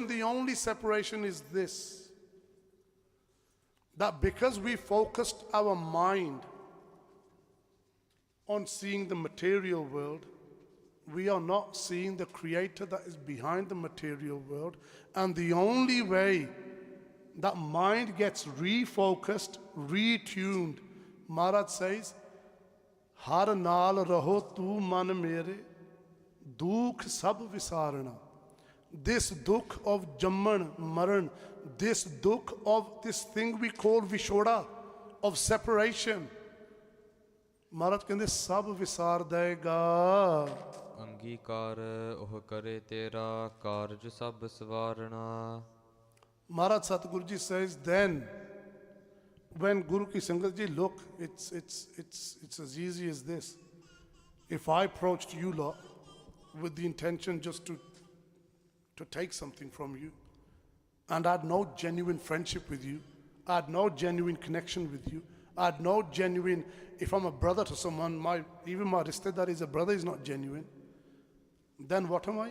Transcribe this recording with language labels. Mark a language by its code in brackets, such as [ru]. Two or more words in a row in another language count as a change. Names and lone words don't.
[en] The only separation is this, that because we focused our mind on seeing the material world, we are not seeing the creator that is behind the material world. And the only way that mind gets refocused, retuned, Maharaj says, [pa] ਹਰ ਨਾਲ ਰਹੋ ਤੂ ਮਨ ਮੇਰੇ, ਦੁੱਖ ਸਭ ਵਿਸਰਨਾ. [en] This dukh of Jamman, Maran, this dukh of this thing we call Vishoda, of separation, [pa] ਮਹਾਰਾਜ ਕਹਿੰਦੇ ਸਭ ਵਿਸਰ ਦੇਗਾ. ਅੰਗੀਕਾਰ ਉਹ ਕਰੇ ਤੇਰਾ ਕਾਰਜ ਸਭ ਸਵਾਰਣਾ. [en] Maharaj Satguru Ji says, then when [pa] ਗੁਰੂ ਕੀ ਸੰਗਤ ਜੀ, [en] look, it's as easy as this. If I approached you lot with the intention just to take something from you, and I had no genuine friendship with you, I had no genuine connection with you, I had no genuine, if I'm a brother to someone, even my rishtedar is a brother, is not genuine, then what am I?